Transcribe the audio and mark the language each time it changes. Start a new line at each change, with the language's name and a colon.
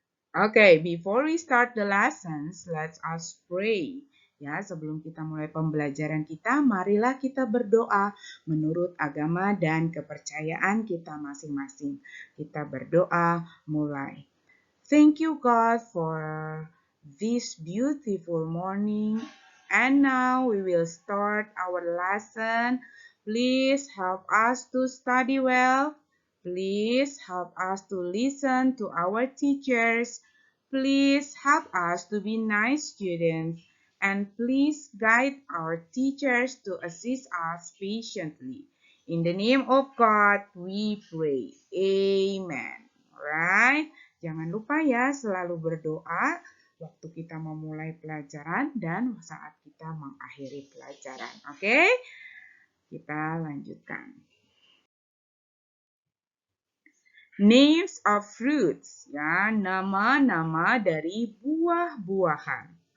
English: Okay, before we start the lessons, let's us pray.
Indonesian: Ya, sebelum kita mulai pembelajaran kita, marilah kita berdoa menurut agama dan kepercayaan kita masing-masing. Kita berdoa mulai.
English: Thank you, God, for this beautiful morning. And now we will start our lesson. Please help us to study well. Please help us to listen to our teachers. Please help us to be nice students. And please guide our teachers to assist us patiently. In the name of God, we pray. Amen. Alright?
Indonesian: Jangan lupa ya selalu berdoa waktu kita memulai pelajaran dan saat kita mengakhiri pelajaran. Oke? Kita lanjutkan.
English: Names of fruits,
Indonesian: ya, nama-nama dari buah-buahan.